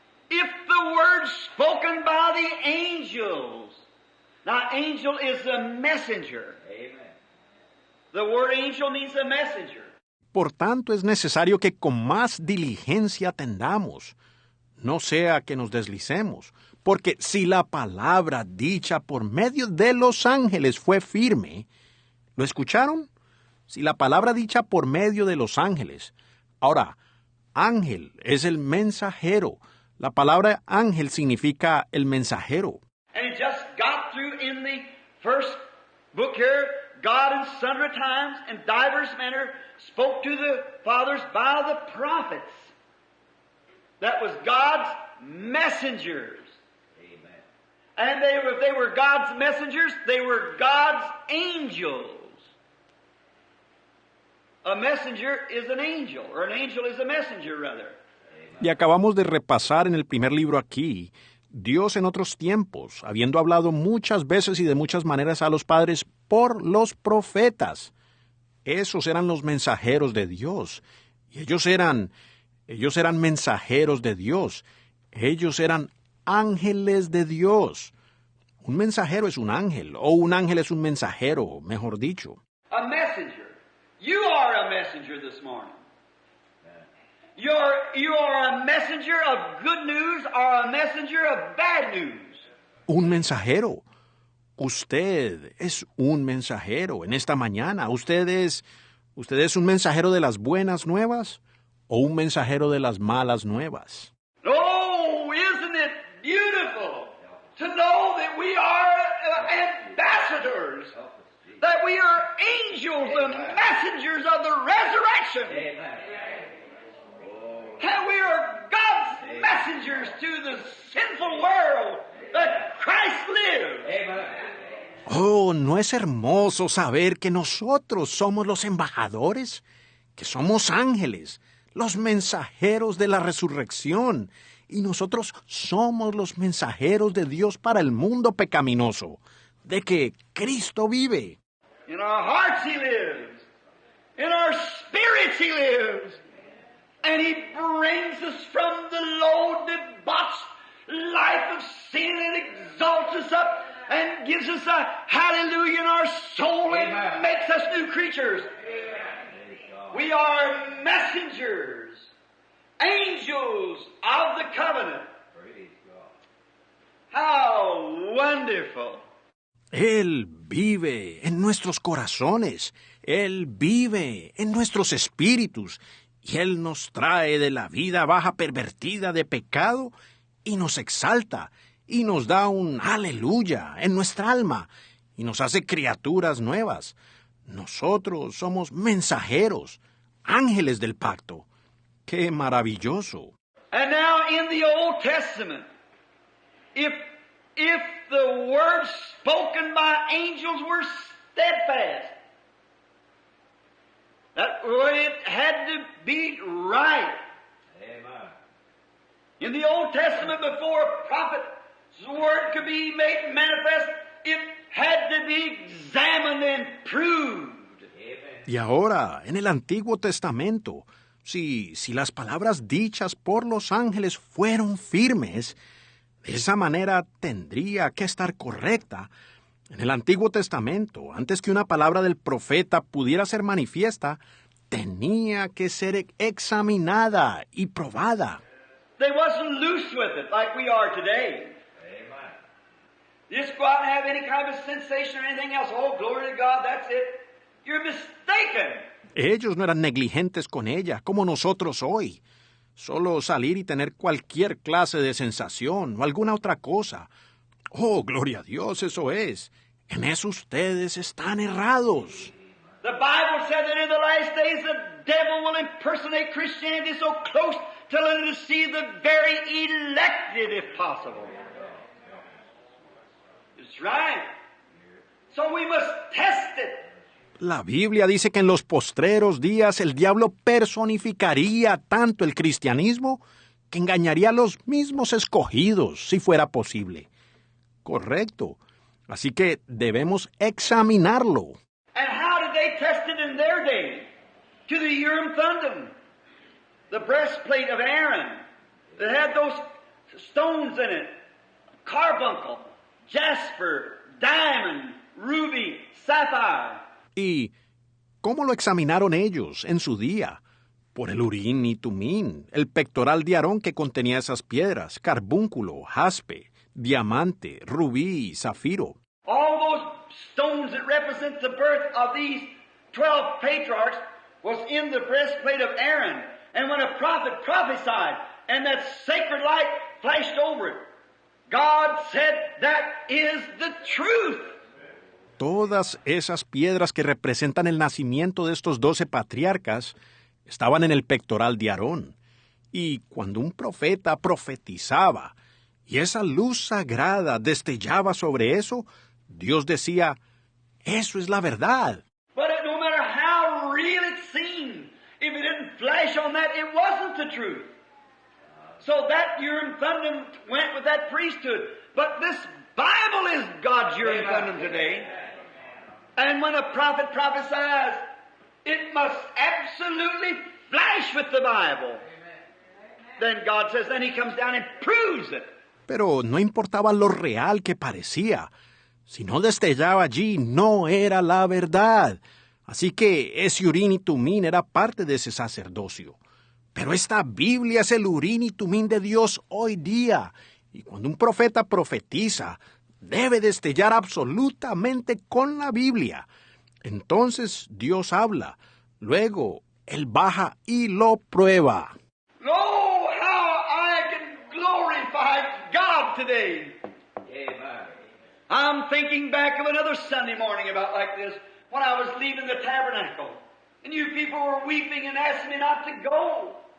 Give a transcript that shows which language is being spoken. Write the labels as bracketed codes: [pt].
[en] If the words spoken by the angels. Now, angel is a messenger. Amen. The word angel means a messenger. [es] Por tanto, es necesario que con más diligencia atendamos, no sea que nos deslicemos, porque si la palabra dicha por medio de los ángeles fue firme, ¿lo escucharon? Si la palabra dicha por medio de los ángeles. Ahora, ángel es el mensajero. La palabra ángel significa el mensajero. [en] And it just got through in the first book here. God in sundry times and divers manner spoke to the fathers by the prophets. That was God's messengers. Amen. And if they were God's messengers, they were God's angels. A messenger is an angel, or an angel is a messenger, rather. [es] Y acabamos de repasar en el primer libro aquí, Dios en otros tiempos, habiendo hablado muchas veces y de muchas maneras a los padres por los profetas. Esos eran los mensajeros de Dios. Y ellos eran mensajeros de Dios. Ellos eran ángeles de Dios. Un mensajero es un ángel, o un ángel es un mensajero, mejor dicho. [en] A messenger. You are a messenger this morning. You are a messenger of good news or a messenger of bad news. [es] Un mensajero. Usted es un mensajero en esta mañana. ¿Usted es un mensajero de las buenas nuevas o un mensajero de las malas nuevas? [en] Oh, isn't it beautiful to know that we are ambassadors, that we are angels and messengers of the resurrection, and we are God's messengers to the sinful world that Christ lives. [es] Oh, ¿no es hermoso saber que nosotros somos los embajadores? Que somos ángeles, los mensajeros de la resurrección, y nosotros somos los mensajeros de Dios para el mundo pecaminoso, de que Cristo vive. [en] In our hearts He lives. In our spirits He lives. And He brings us from the low, debauched life of sin and exalts us up and gives us a hallelujah in our soul and makes us new creatures. We are messengers, angels of the covenant. How wonderful. [es] Él vive en nuestros corazones, Él vive en nuestros espíritus, y Él nos trae de la vida baja pervertida de pecado y nos exalta y nos da un aleluya en nuestra alma y nos hace criaturas nuevas. Nosotros somos mensajeros, ángeles del pacto. ¡Qué maravilloso! [en] And now in the Old Testament, if the words spoken by angels were steadfast, that it had to be right. Amen. In the Old Testament, before a prophet's word could be made manifest, it had to be examined and proved. [es] Y ahora, en el Antiguo Testamento, si las palabras dichas por los ángeles fueron firmes, de esa manera tendría que estar correcta. En el Antiguo Testamento, antes que una palabra del profeta pudiera ser manifiesta, tenía que ser examinada y probada. [en] They wasn't loose with it like we are today. Amen. Just go out and have any kind of sensation or anything else. Oh, glory to God, that's it. You're mistaken. [es] Ellos no eran negligentes con ella, como nosotros hoy. Solo salir y tener cualquier clase de sensación o alguna otra cosa. Oh, gloria a Dios, eso es. En eso ustedes están errados. [en] The Bible said that in the last days the devil will impersonate Christianity so close till it'll deceive the very elected if possible. It's right. So we must test it. [es] La Biblia dice que en los postreros días el diablo personificaría tanto el cristianismo que engañaría a los mismos escogidos, si fuera posible. Correcto. Así que debemos examinarlo. [en] And how did they test it in their day? To the Urim Thummim, the breastplate of Aaron that had those stones in it, carbuncle, jasper, diamond, ruby, sapphire. [es] ¿Y cómo lo examinaron ellos en su día? Por el Urim y Tumim, el pectoral de Aarón que contenía esas piedras, carbúnculo, jaspe, diamante, rubí y zafiro. [en] All those stones that represent the birth of these 12 patriarchs was in the breastplate of Aaron. And when a prophet prophesied and that sacred light flashed over it, God said, that is the truth. [es] Todas esas piedras que representan el nacimiento de estos 12 patriarcas estaban en el pectoral de Aarón. Y cuando un profeta profetizaba y esa luz sagrada destellaba sobre eso, Dios decía, eso es la verdad. [en] But no matter how real it seemed, if it didn't flash on that, it wasn't the truth. So that Urim Thummim went with that priesthood. But this Bible is God's Urim Thummim today. And when a prophet prophesies, it must absolutely flash with the Bible. Then God says, then He comes down and proves it. [es] Pero no importaba lo real que parecía. Si no destellaba allí, no era la verdad. Así que ese Urim y Tumim era parte de ese sacerdocio. Pero esta Biblia es el Urim y Tumim de Dios hoy día. Y cuando un profeta profetiza, debe destellar absolutamente con la Biblia. Entonces Dios habla. Luego, Él baja y lo prueba. [en] Oh, how I can glorify God today. Amen. I'm thinking back of another Sunday morning about like this, when I was leaving the tabernacle, and you people were weeping and asking me not to go.